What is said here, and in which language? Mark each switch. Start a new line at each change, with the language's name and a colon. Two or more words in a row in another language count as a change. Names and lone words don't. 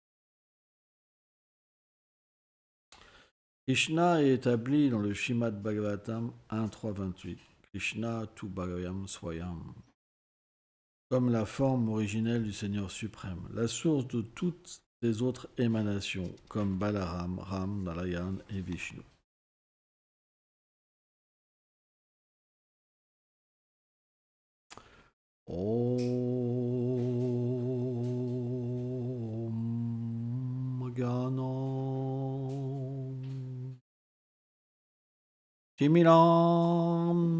French: Krishna est établi dans le Shrimad Bhagavatam 1.3.28.
Sanskrit: Krishna tu Bhagavayam Swayam,
French: comme la forme originelle du Seigneur suprême, la source de toutes les autres émanations, comme Balaram, Ram, Narayan et Vishnu.
Sanskrit: Om Ganon Timiram